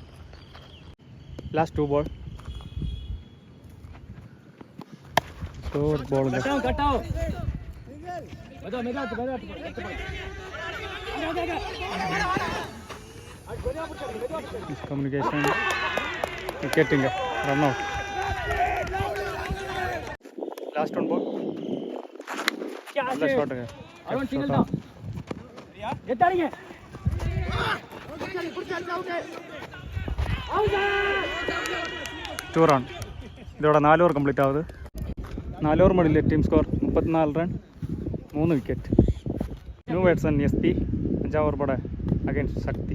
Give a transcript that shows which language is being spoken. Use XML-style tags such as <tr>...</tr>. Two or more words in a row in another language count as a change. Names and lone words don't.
<en>last 2 ball super</en> <ta>பாலுங்க, கம்யூனிகேஷன், விக்கெட்டுங்க,</ta> <en>run out. last 1 ball</en> <ta>நல்ல ஷாட்டுங்க,</ta> <en>two run</en> <ml>ഇതോടെ</ml> <en>4 over complete</en> <ml>ആവുന്നത്. 4 ഓവർ മണിയിൽ</ml> <en>team score 34 run 3 wicket. new batsman</en> <ml>SP 5 ഓവർ പടെ അഗൈൻസ്റ്റ് ശക്തി.</ml>